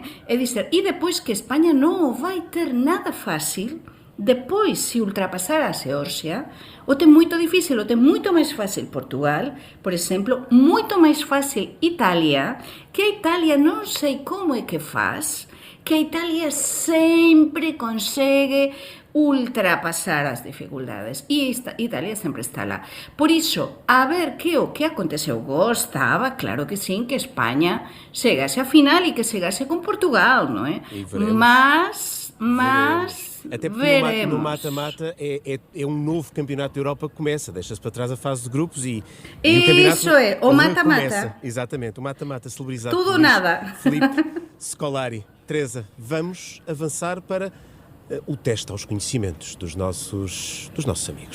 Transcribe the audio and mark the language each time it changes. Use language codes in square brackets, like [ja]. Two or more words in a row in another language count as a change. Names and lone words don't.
[gl] É dizer, e depois que España non o vai ter nada fácil, depois, se ultrapasar a Xeorxia, o ten moito difícil, o ten moito máis fácil Portugal, por exemplo, moito máis fácil Italia, que a Italia non sei como é que faz, que a Italia sempre consegue ultrapasar as dificultades e Italia sempre está lá. Por iso, a ver que o que aconteceu, gostaba, claro que sim, que España chegase a final e que chegase con Portugal, non é? [pt] Mas até porque no mata-mata é um novo campeonato da Europa que começa, deixa-se para trás a fase de grupos e o campeonato isso é, o mata-mata. Exatamente, o mata-mata celebrizado. Tudo ou nada. Filipe Scolari. Teresa, vamos avançar para o teste aos conhecimentos dos nossos amigos.